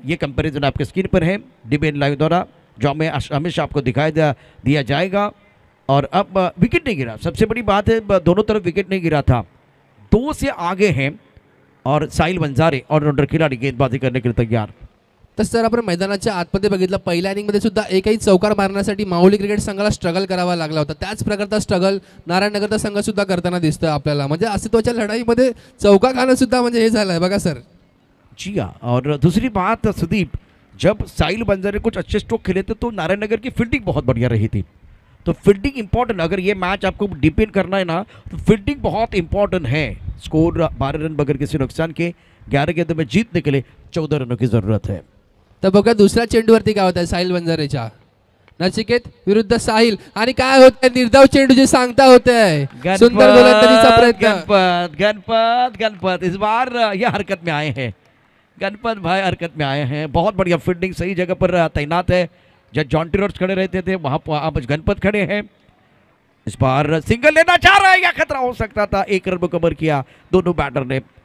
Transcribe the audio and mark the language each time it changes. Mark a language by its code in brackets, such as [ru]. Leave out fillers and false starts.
[hi] ये कंपैरिजन आपके स्क्रीन पर है डिबेन लाइव द्वारा, जो हमें हमेशा आपको दिखाई दिया जाएगा. और अब विकेट नहीं गिरा. सबसे बड़ी बात है दोनों तरफ विकेट नहीं गिरा था. 2 से आगे हैं और साहिल वंजारे ऑलराउंडर खिलाडी गेंदबाजी करने के लिए तैयार. [mr] तसं जर आपण मैदानाच्या आतमध्ये बघितलं, पहिल्या इनिंगमध्ये सुद्धा एकही चौकार मारण्यासाठी माहुली क्रिकेट संघाला स्ट्रगल करावा लागला होता. त्याच प्रकारचा स्ट्रगल नारायणनगरचा संघ सुद्धा करताना दिसतोय आपल्याला. म्हणजे अस्तित्वाच्या लढाईमध्ये चौका खाणं सुद्धा म्हणजे हे झालंय बघा सर. [hi] जी हाँ. और दूसरी बात सुदीप, जब साहिल बंजारे कुछ अच्छे स्ट्रोक खेले थे तो नारायणनगर की फील्डिंग बहुत बढ़िया रही थी. तो फील्डिंग इंपॉर्टेंट. अगर ये मैच आपको डिपेंड करना है ना तो फील्डिंग बहुत इंपॉर्टेंट है. स्कोर 12 रन बगैर किसी नुकसान के. 11 गेंदों में जीतने के लिए 14 रनों की जरूरत है. [mr] तर बघा दुसऱ्या चेंडूवरती काय होत आहे साहिल वंजारेच्या. नचिकेत विरुद्ध साहिल आणि काय होत आहे निर्धाव चेंडूची सांगता होते आहे. सुंदर गोलंदाजीचा प्रयत्न. [hi] गणपत गणपत गणपत इस बार ये हरकत में आए हैं. गणपत भाई हरकत में आए हैं. बहुत बढ़िया फील्डिंग, सही जगह पर तैनात है. जब जॉन टिरोर्स खड़े रहते थे वहाँ पर अब गणपत खड़े हैं. इस बार सिंगल लेना चाह रहा है या खतरा हो सकता था. 1 रन को कवर किया दोनों बैटर ने.